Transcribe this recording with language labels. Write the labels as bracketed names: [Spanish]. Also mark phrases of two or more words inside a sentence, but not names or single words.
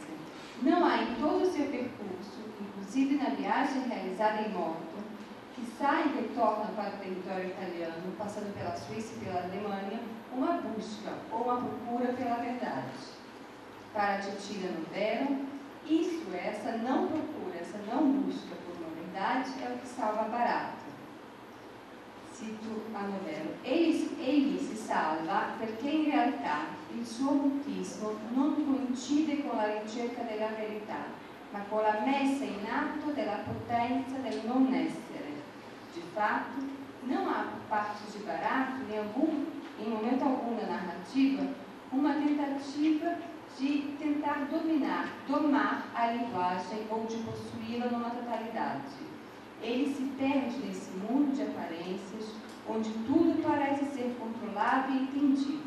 [Portuguese] Não há em todo o seu percurso, inclusive na viagem realizada em moto, que sai e retorna para o território italiano, passando pela Suíça e pela Alemanha, uma busca ou uma procura pela verdade. Para Cecilia Novero, essa não procura, essa não busca por uma verdade, é o que salva Barato. Cito a Novero: [Italian] egli si salva perché in realtà il suo mutismo non coincide con la ricerca della verità, ma con la messa in atto della potenza del non essere. [Portuguese] De fato, não há por parte de Barato, em momento algum da narrativa, uma tentativa de tentar domar a linguagem ou de possuí-la numa totalidade. Ele se perde nesse mundo de aparências, onde tudo parece ser controlado e entendido.